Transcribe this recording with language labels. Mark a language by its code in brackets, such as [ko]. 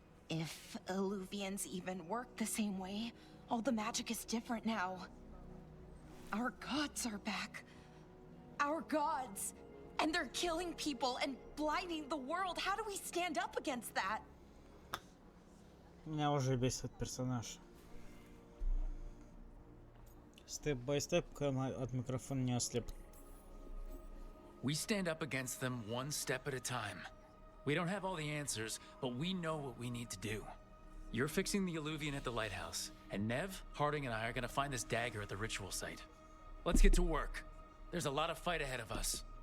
[en] If Illuvians even work the same way, all the magic is different now. Our gods are back. Our gods! And they're killing people and blighting the world. How do we stand up against that? [ru] Меня уже бесит персонаж. Степ-бай-степ, пока от микрофона не ослеп. [en] We stand up against them one step at a time. We don't have all the answers, but we know what we need to do. You're fixing the Illuvian at the lighthouse, and Nev, Harding, and I are gonna find this dagger at the ritual site. Let's get to work. There's a lot of fight ahead of us.